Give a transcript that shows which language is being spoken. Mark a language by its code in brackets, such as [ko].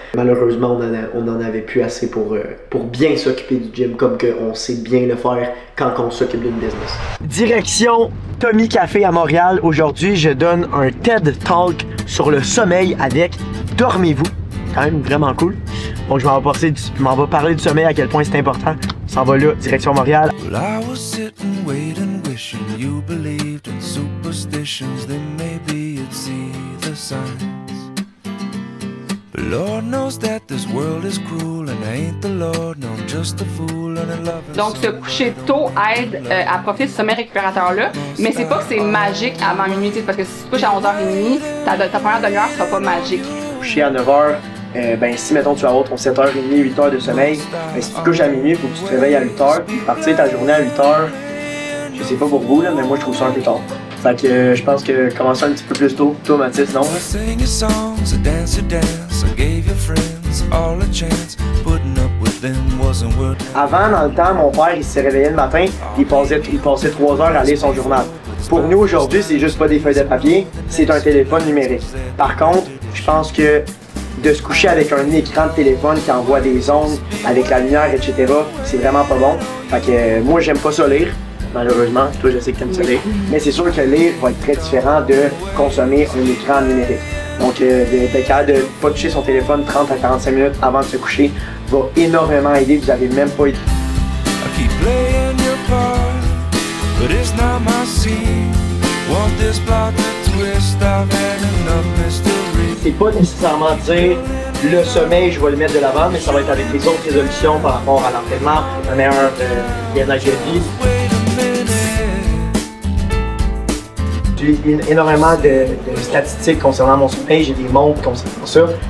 [fr] Malheureusement, on n'en avait plus assez pour bien s'occuper du gym comme qu'on sait bien le faire quand on s'occupe d'une business. Direction Tommy Café à Montréal. Aujourd'hui, je donne un TED Talk sur le sommeil avec Dormez-vous. Quand même vraiment cool. Donc je m'en vais parler du sommeil, à quel point c'est important. On s'en va là, direction Montréal. [en] Well, I was sitting, waiting, wishing you believed in superstitions. Then maybe you'd see the signs. But Lord knows that this world is cruel, and I ain't the Lord, no, I'm just a fool, and I love it. [fr] Donc, se coucher tôt aide à profiter de ce sommeil récupérateur-là, mais c'est pas que c'est magique avant minuit, parce que si tu te couches à 11h30, ta première demi-heure sera pas magique. Coucher à 9h, ben si mettons tu vas avoir ton 7h30, 8h de sommeil, ben si tu te couches à minuit, il faut que tu te réveilles à 8h, partir ta journée à 8h, Je sais pas pour vous, là, mais moi je trouve ça un peu tard. Fait que je pense que commencer un petit peu plus tôt. Toi, Mathis, non? [en] Sing your songs, dance your dance. I gave your friends all a chance. Putting up with them wasn't worth it. [fr] Avant, dans le temps, mon père, il se réveillait le matin, il passait 3 heures à lire son journal. Pour nous, aujourd'hui, c'est juste pas des feuilles de papier, c'est un téléphone numérique. Par contre, je pense que de se coucher avec un écran de téléphone qui envoie des ondes, avec la lumière, etc., c'est vraiment pas bon. Fait que moi, j'aime pas ça lire. Malheureusement, toi je sais que tu aimes ça lire, mais c'est sûr que lire va être très différent de consommer un écran numérique. Donc d'être capable de ne pas toucher son téléphone 30 à 45 minutes avant de se coucher va énormément aider, vous n'avez même pas... [en] I keep playing your part, but it's not my scene. Want this plot to twist, I've had enough mystery. [fr] C'est pas nécessairement dire le sommeil, je vais le mettre de l'avant, mais ça va être avec les autres résolutions par rapport à l'entraînement, un meilleur bien-être de vie. J'ai énormément de statistiques concernant mon sommeil, j'ai des montres concernant ça.